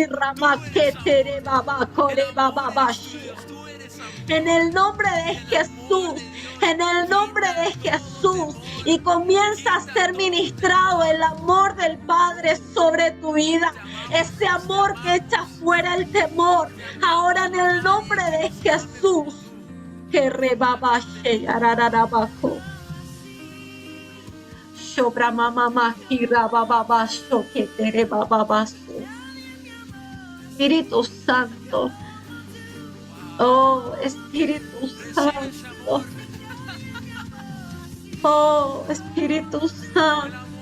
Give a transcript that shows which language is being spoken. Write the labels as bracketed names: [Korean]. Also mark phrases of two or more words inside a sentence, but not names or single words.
[Spanish] En el nombre de Jesús, y comienza a ser ministrado el amor del Padre sobre tu vida, ese amor que echa fuera el temor, ahora en el nombre de Jesús. Que rebabashe arararabajo. Shobra mamá gira bababaso que tere bababaso. Espíritu Santo. Oh, Espíritu Santo. Oh, Espíritu Santo.